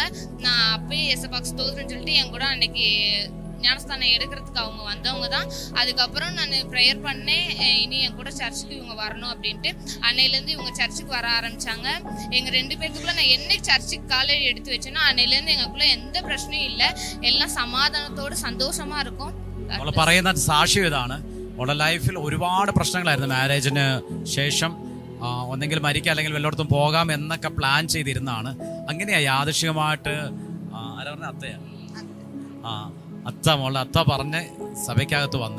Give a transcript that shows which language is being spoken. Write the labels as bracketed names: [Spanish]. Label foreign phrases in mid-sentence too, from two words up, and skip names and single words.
[Tamil] நான் அப்பயே ஏசப்பாக்கு ஸ்தோத்திரம்னு சொல்லிட்டு என் கூட அன்னைக்கு ஞானஸ்தானம் எடுக்கிறதுக்கு அவங்க வந்தவங்க தான். அதுக்கப்புறம் நான் ப்ரேயர் பண்ணேன், இனி என் கூட சர்ச்சுக்கு இவங்க வரணும் அப்படின்ட்டு. அன்னையிலேருந்து இவங்க சர்ச்சுக்கு வர ஆரம்பித்தாங்க. எங்கள் 2 பேர்த்துக்குள்ளே நான் என்னைக்கு சர்ச்சுக்கு காலையில் எடுத்து வச்சேன்னா அன்னையிலேருந்து எங்களுக்குள்ளே எந்த பிரச்சனையும் இல்லை, எல்லாம் சமாதானத்தோடு சந்தோஷமாக இருக்கும். [Malayalam] നമ്മൾ പറയുന്ന സാക്ഷ്യം ഇതാണ്. അവളുടെ ലൈഫിൽ ഒരുപാട് പ്രശ്നങ്ങളായിരുന്നു. മാരേജിന് ശേഷം ഒന്നെങ്കിൽ മരിക്കുക അല്ലെങ്കിൽ വല്ലയിടത്തും പോകാം എന്നൊക്കെ പ്ലാൻ ചെയ്തിരുന്നതാണ്. അങ്ങനെയാ യാദൃശ്ചികമായിട്ട് ആരാ പറഞ്ഞ അത്തയാണ് മോളെ അത്ത പറഞ്ഞ് സഭയ്ക്കകത്ത് വന്നേ.